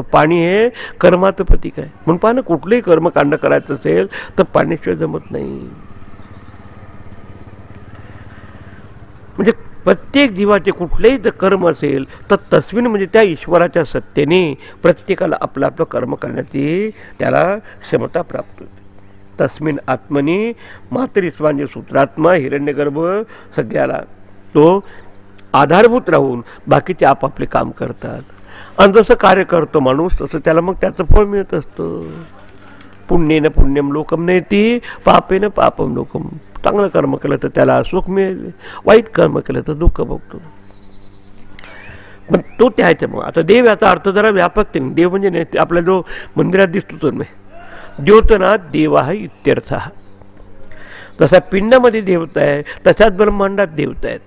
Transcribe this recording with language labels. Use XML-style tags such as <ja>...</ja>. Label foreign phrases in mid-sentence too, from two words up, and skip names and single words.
<mr>पाणी हे कर्माचं प्रतीक आहे. म्हणून पहा ना, कुठलंही कर्मकांड करायचं असेल तर पाण्याशिवाय जमत नाही. म्हणजे प्रत्येक जीवाचे कुठलेही जर कर्म असेल तर तस्मिन म्हणजे त्या ईश्वराच्या सत्तेने प्रत्येकाला आपलं आपलं कर्म करण्याची त्याला क्षमता प्राप्त होते.</mr> <sa>तस्मिन आत्मनी</sa> <mr>मातरिस्वांचे सूत्रात्मा हिरण्यगर्भ सगळ्याला तो आधारभूत राहून बाकीचे आपापले काम करतात. आणि जसं कार्य करतो माणूस तसं त्याला मग त्याचं फळ मिळत असतं.</mr> <sa>पुण्येन पुण्यम लोकम नयती, पापेन पापम लोकम.</sa> <mr>चांगलं कर्म केलं तर त्याला सुख मिळेल, वाईट कर्म केलं तर दुःख भोगतो. पण तो त्याच्यामुळे आता देव याचा अर्थ जरा व्यापक नाही. देव म्हणजे नाही आपला जो मंदिरात दिसतो तो नाही.</mr> <sa>द्योतनाथ देवा इत्यर्थ.</sa> <mr>जसा पिंडामध्ये देवता आहे तशाच ब्रह्मांडात देवता आहेत.</mr>